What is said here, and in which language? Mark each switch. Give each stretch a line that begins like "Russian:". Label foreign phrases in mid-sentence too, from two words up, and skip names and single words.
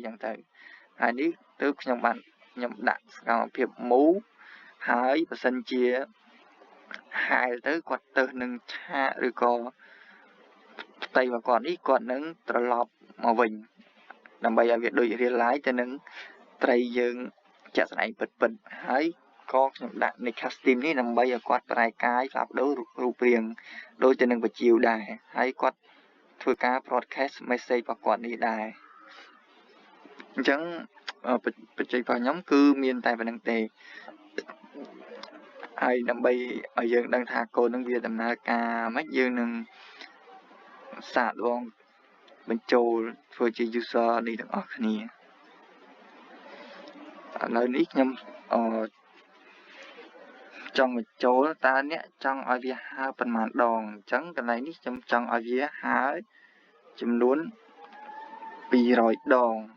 Khmer: ចឹងទៅហើយនេះទើបខ្ញុំដាក់សកម្មភាព move ហើយបើសិនជាហែលទៅគាត់ទៅនឹងឆា កឬក៏ផ្ទៃរបស់គាត់នេះគាត់នឹងត្រឡប់មកវិញដើម្បីឲ្យវាដូច
English: real life
Khmer: ទៅនឹងត្រីយើងជាក់ស្ដែងពិតហើយក៏ខ្ញុំដាក់នៃ custom នេះដើម្បីឲ្យគាត់ប្រែកាយផ្លាស់ប្ដូររូបរាងដូចទៅនឹងបជាវដែរហើយគាត់ធ្វើការ
English: broadcast message
Khmer: របស់គាត់នេះដែរអញ្ចឹងបច្ចេករបស់ខ្ញុំគឺមានតែប៉ុណ្្នឹងទេ ហើយដើម្បីឲ្យយើងដឹងថាកូដនឹងវាដំណើរការមិនយើងនឹងសាកល្បងបញ្ចូលធ្វើជា user នេះទាំងអស់គ្នាឥឡូវនេះខ្ញុំចង់បញ្ចូលតើអ្នកចង់ឲ្យវាហើរប៉ុន្មានដងអញ្ចឹងកន្លែងនេះខ្ញុំចង់ឲ្យវាហើរចំនួន200ដង